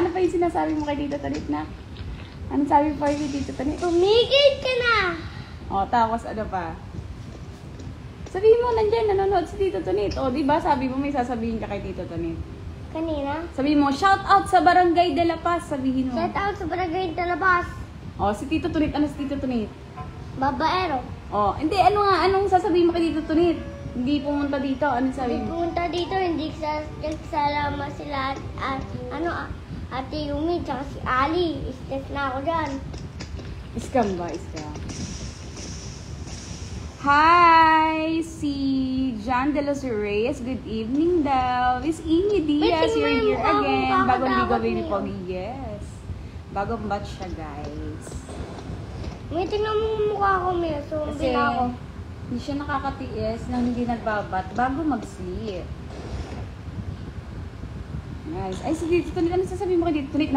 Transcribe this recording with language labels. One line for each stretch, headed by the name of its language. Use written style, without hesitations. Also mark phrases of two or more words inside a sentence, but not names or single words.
Filipino: Ano pa yung sinasabi mo kay Tito Tunit na? Anong sabi mo kay Tito Tunit? Tumigil ka na. O, tapos ano pa? Sabihin mo, nandyan, nanonood si Tito Tunit. O, di ba sabi mo may sasabihin ka kay Tito Tunit? Kanina? Sabihin mo,
English: shout out
Filipino: sa Barangay de la Paz, sabihin mo.
English: Shout out
Filipino: sa Barangay Talabas. O, si Tito Tunit, ano si Tito Tunit? Babaero. O, hindi, ano nga, anong sasabihin mo kay Tito Tunit? Hindi pumunta dito, anong sabi Hindi mo? pumunta dito. Hindi kasama sila Ate Yumi tsaka si Ali. Step na ako dyan. Scam ba? Scam. Hi! Si John De Los Reyes.
English: Good evening
Filipino: daw. Miss Amy Diaz,
English: Wait, you're
Filipino: tingnan
English: here
Filipino: mo ako, again. Bagong kakatawag ligaw baby niyo. pogi. Yes. Bagong batch siya, guys. May tingnan mo yung mukha ko, May. Zombie na ako. hindi siya nakakatiis nang hindi nagbabat bago mag-sleep. Guys, ay si Tito Tunit, ano sasabihin mo kay Tito Tunit?